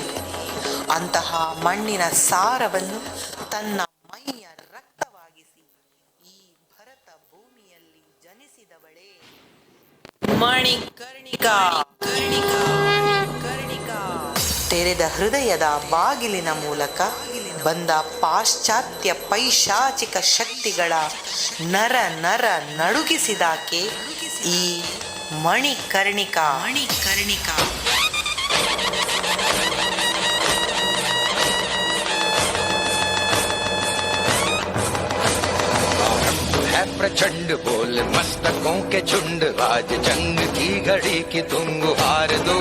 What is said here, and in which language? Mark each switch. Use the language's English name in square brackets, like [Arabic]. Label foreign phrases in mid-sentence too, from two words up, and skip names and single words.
[Kannada] ಅಂತಹ ಮಣ್ಣಿನ ಸಾರವನ್ನು ತನ್ನ ಮೈಯ ರಕ್ತವಾಗಿಸಿ ಈ ಭರತ ಭೂಮಿಯಲ್ಲಿ ಜನಿಸಿದವಳೇ ಮಣಿಕರ್ಣಿಕಾ. ತೆರೆದ ಹೃದಯದ ಬಾಗಿಲಿನ ಮೂಲಕ ಬಂದ ಪಾಶ್ಚಾತ್ಯ ಪೈಶಾಚಿಕ ಶಕ್ತಿಗಳ ನರ ನರ ನಡುಗಿಸಿದಾಕೆ ಈ ಮಣಿಕರ್ಣಿಕಾ. [Hindi] है प्रचंड बोल मस्तकों के झुंड, आज जंग की घड़ी की तुम गुहार दो।